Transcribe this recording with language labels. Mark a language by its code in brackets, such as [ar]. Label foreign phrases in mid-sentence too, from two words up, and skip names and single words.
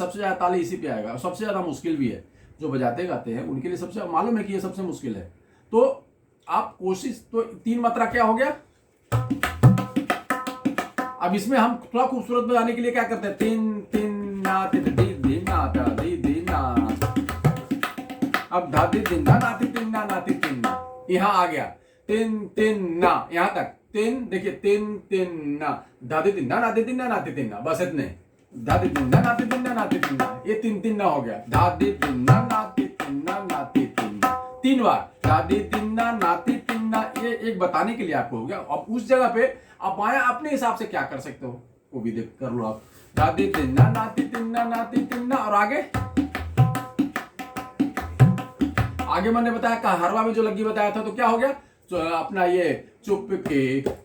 [hi] सबसे ज़्यादा ताली इसी पे आएगा और सबसे ज़्यादा मुश्किल भी है। जो बजाते गाते हैं उनके लिए सबसे मालूम है कि ये सबसे मुश्किल है। तो आप कोशिश, तो 3 मात्रा क्या हो गया। अब इसमें हम थोड़ा खूबसूरत बजाने के लिए क्या करते हैं, तीन तीन ना ती दी दी ना ता दी दी ना, अब धा दी दिन ना ना ती तीन ना ती तीन ना, यहाँ आ गया तीन तीन ना, यहाँ तक तीन, देखिए तीन तीन ना, धा दी तीन ना ना ती तीन ना ती तीन ना, बस इतने, धा दी तीन ना ती तीन ना ती तीन ना, ये तीन तीन ना हो गया, धा दी तीन ना ती तीन ना ती तीन, 3 बार धा दी तीन ना ती तीन ना। ये एक बताने के लिए आपको हो गया। अब उस जगह पे आप माया अपने हिसाब से क्या कर सकते हो वो भी देख कर लो आप, दादी तिन्ना नाती तिन्ना नाती तिन्ना। और आगे मैंने बताया कहरवा में जो लग्गी बताया था, तो क्या हो गया, तो अपना ये चुपके